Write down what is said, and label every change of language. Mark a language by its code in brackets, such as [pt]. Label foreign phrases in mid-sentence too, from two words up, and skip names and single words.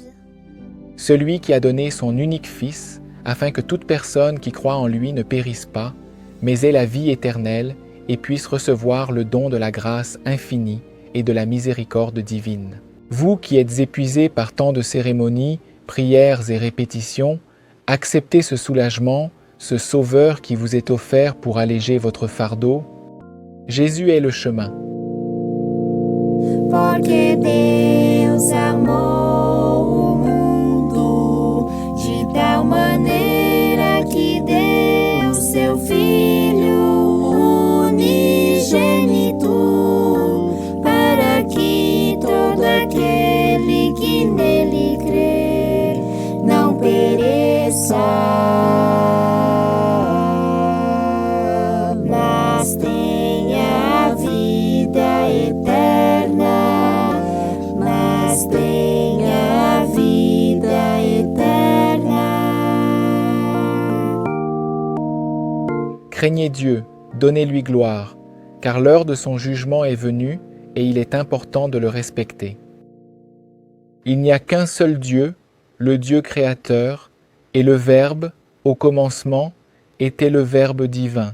[fr] Celui qui a donné son unique Fils, afin que toute personne qui croit en lui ne périsse pas, mais ait la vie éternelle et puisse recevoir le don de la grâce infinie et de la miséricorde divine. Vous qui êtes épuisés par tant de cérémonies, prières et répétitions, acceptez ce soulagement, ce sauveur qui vous est offert pour alléger votre fardeau. Jésus est le chemin. [pt] Porque Deus amou o mundo de tal maneira que deu seu Filho unigênito, para que todo aquele que nele crer não pereça, mas tenha a vida eterna, mas tenha a vida eterna. [fr] Craignez Dieu, donnez-lui gloire, car l'heure de son jugement est venue et il est important de le respecter. Il n'y a qu'un seul Dieu, le Dieu créateur, et le Verbe, au commencement, était le Verbe divin.